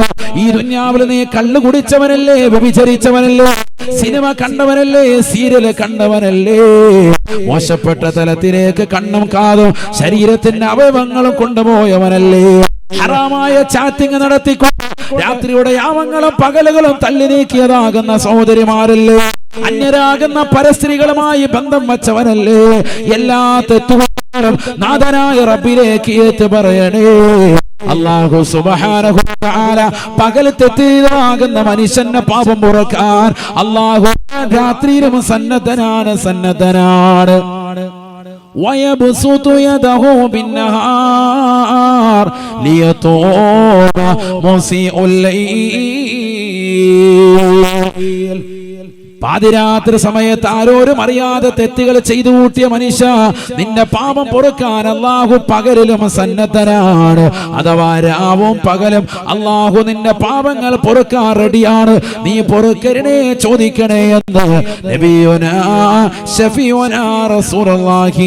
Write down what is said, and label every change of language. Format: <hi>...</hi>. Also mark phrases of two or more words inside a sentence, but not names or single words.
<ml>ഈ ദുനിയാവിൽ നീ കള്ളു കുടിച്ചവനല്ലേ, വ്യഭിചരിച്ചവനല്ലേ, സിനിമ കണ്ടവനല്ലേ, സീരിയല് കണ്ടവനല്ലേ, മോശപ്പെട്ട തലത്തിലേക്ക് കണ്ണും കാതും ശരീരത്തിന്റെ അവയവങ്ങളും കൊണ്ടുപോയവനല്ലേ, ഹറാമായ ചാറ്റിംഗ് നടത്തിക്കൊണ്ട് രാത്രിയുടെ യാമങ്ങളും പകലുകളും തള്ളി നീക്കിയതാകുന്ന സഹോദരിമാരല്ലേ, അന്യരാകുന്ന പരസ്ത്രീകളുമായി ബന്ധം വച്ചവനല്ലേ, എല്ലാ തെറ്റുകളും നാഥനായ റബ്ബിലേക്ക് ഏറ്റു പറയണേ. അല്ലാഹു</ml> <ar>سبحانه وتعالى</ar> <ml>പകൽ തെറ്റിയതാകുന്ന മനുഷ്യന്റെ പാപം പുറക്കാൻ അല്ലാഹു രാത്രിയിലും സന്നദ്ധനാണ്.</ml> <ar>ويبسط يده بالنهار ليتوب مسيء الليل.</ar> <ml>പാതിരാത്രി സമയത്ത് ആരോരും അറിയാതെ തെറ്റുകൾ ചെയ്തു കൂട്ടിയ മനുഷ്യ, നിന്റെ പാപം പൊറുക്കാൻ അല്ലാഹു പകലിലും സന്നദ്ധനാണ്. അഥവാ രാവും പകലും അല്ലാഹു നിന്റെ പാപങ്ങൾ പൊറുക്കാൻ റെഡിയാണ്. നീ പൊറുക്കലിനെ ചോദിക്കണേ എന്ന്</ml> <ar>نبينا شفيعنا رسول الله.</ar>